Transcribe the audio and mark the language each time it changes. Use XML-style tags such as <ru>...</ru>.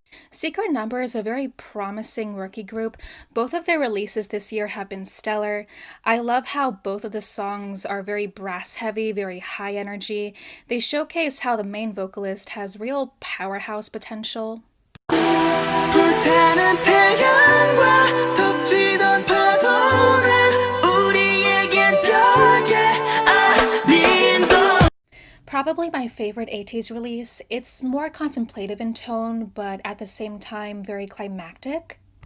<en>Secret Number is a very promising rookie group. Both of their releases this year have been stellar. I love how both of the songs are very brass heavy, very high energy. They showcase how the main vocalist has real powerhouse potential.</en> <ko>불타는 태양과 덮치던 파도는 우리에겐 별게 아닌 것.</ko> <en>Probably my favorite ATEEZ release. It's more contemplative in tone, but at the same time very climactic.</en>